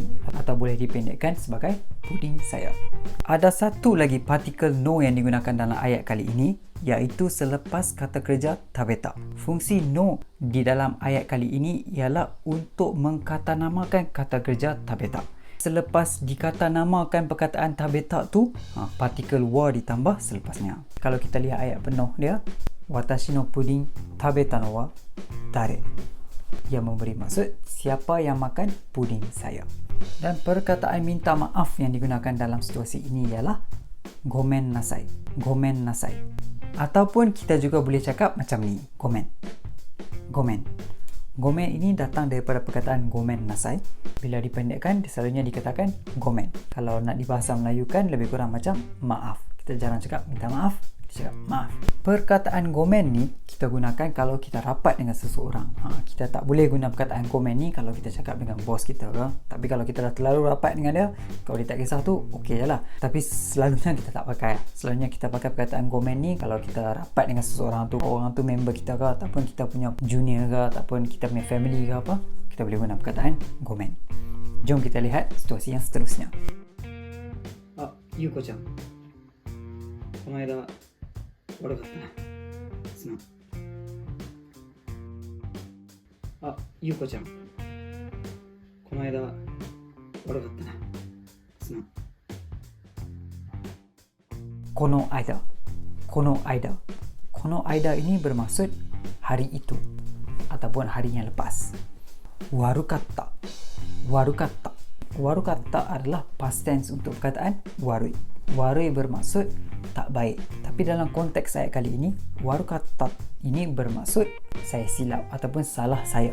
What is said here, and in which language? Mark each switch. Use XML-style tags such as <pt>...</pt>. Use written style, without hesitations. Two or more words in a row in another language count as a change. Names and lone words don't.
<ms>Atau boleh dipendekkan sebagai puding saya. Ada satu lagi partikel no yang digunakan dalam ayat kali ini, iaitu selepas kata kerja tabeta. Fungsi no di dalam ayat kali ini ialah untuk mengkatanamakan kata kerja tabeta. Selepas dikatanamakan perkataan tabeta tu, partikel wa ditambah selepasnya. Kalau kita lihat ayat penuh dia,</ms> <ja>私の puding 食べたのは誰?</ja> <ms>Yang memberi maksud siapa yang makan puding saya. Dan perkataan minta maaf yang digunakan dalam situasi ini ialah</ms> <ja>ごめんなさい. ごめんなさい.</ja> <ms>Ataupun kita juga boleh cakap macam ni,</ms> <ja>gomen.</ja> <ms>Gomen. Gomen ini datang daripada perkataan</ms> <ja>ごめんなさい.</ja> <ms>Bila dipendekkan, selalunya dikatakan gomen. Kalau nak dibahasa Melayukan, lebih kurang macam maaf. Kita jarang cakap minta maaf, kita cakap maaf. Perkataan gomen ni kita gunakan kalau kita rapat dengan seseorang. Kita tak boleh guna perkataan gomen ni kalau kita cakap dengan bos kita ke. Tapi kalau kita dah terlalu rapat dengan dia, kalau dia tak kisah tu, okey je lah. Tapi selalunya kita tak pakai. Selalunya kita pakai perkataan gomen ni kalau kita rapat dengan seseorang tu, orang tu member kita ke, ataupun kita punya junior ke, ataupun kita punya family ke apa, kita boleh guna perkataan gomen. Jom kita lihat situasi yang seterusnya.</ms> <ja>Yuko-chan, この間悪かったな。すまん。ゆうこちゃん。この間悪かったな。すまん。この間。この間。この間</ja> <ms>ini bermaksud hari itu ataupun hari yang lepas.</ms> <ja>悪かった。悪かった.</ja> <ms>Warukatta adalah</ms> <en>past tense</en> <ms>untuk perkataan warui. Warui bermaksud tak baik. Tapi dalam konteks ayat kali ini, warukatta ini bermaksud saya silap ataupun salah saya.</ms>